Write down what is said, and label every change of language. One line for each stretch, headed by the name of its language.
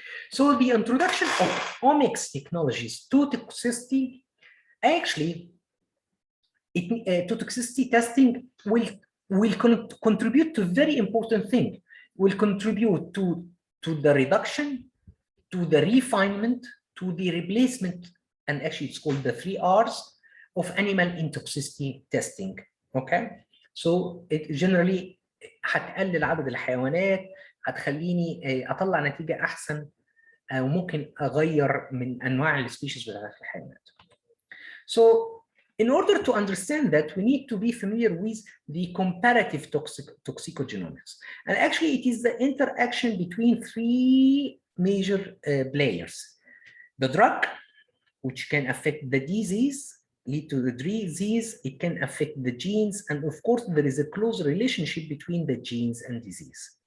English: So the introduction of omics technologies to toxicity, actually, to toxicity testing will contribute to very important thing. Will contribute to the reduction, to the refinement, to the replacement, and actually it's called the 3 R's of animal in toxicity testing. Okay, so it generally
Arabic: هتقلل عدد الحيوانات، هتخليني اطلع نتيجه احسن، وممكن اغير من انواع السبيشيز بتاعت الحيوانات.
English: So in order to understand that, we need to be familiar with the comparative toxicogenomics. And actually, it is the interaction between 3 major players. The drug, which can affect the disease, lead to the disease, it can affect the genes, and of course, there is a close relationship between the genes and disease.